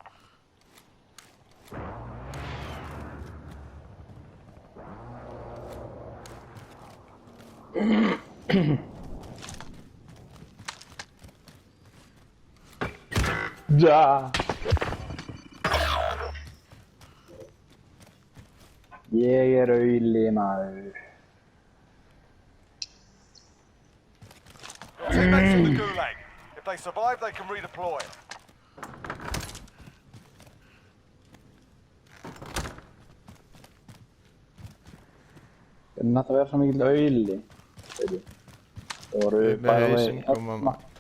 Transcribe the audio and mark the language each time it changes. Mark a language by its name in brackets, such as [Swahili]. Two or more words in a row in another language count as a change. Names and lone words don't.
[Icelandic] Ja. Ég er auðli maður. [English] Teammates in the gulag. If they survive, they can redeploy. [Icelandic] Hvernig þetta verður svo mikill auðli? Það voru Með bara hausinn koma- hérna.